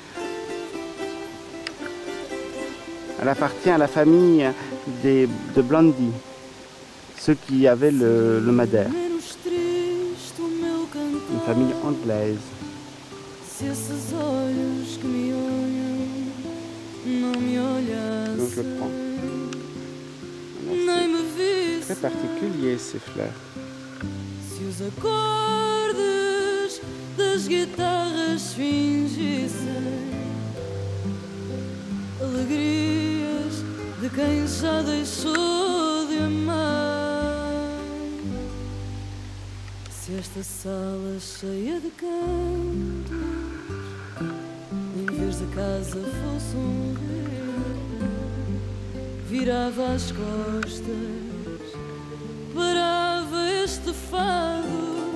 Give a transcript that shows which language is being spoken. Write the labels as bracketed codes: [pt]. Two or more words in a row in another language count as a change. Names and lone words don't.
[fr] Elle appartient à la famille de Blondie, ceux qui avaient le Madère. Une famille anglaise. Donc je le prends. C'est très particulier ces fleurs. [pt] Se os acordes das guitarras fingissem alegrias de quem já deixou de amar, se esta sala cheia de cantos em vez da casa fosse rio, virava as costas, parava este fado,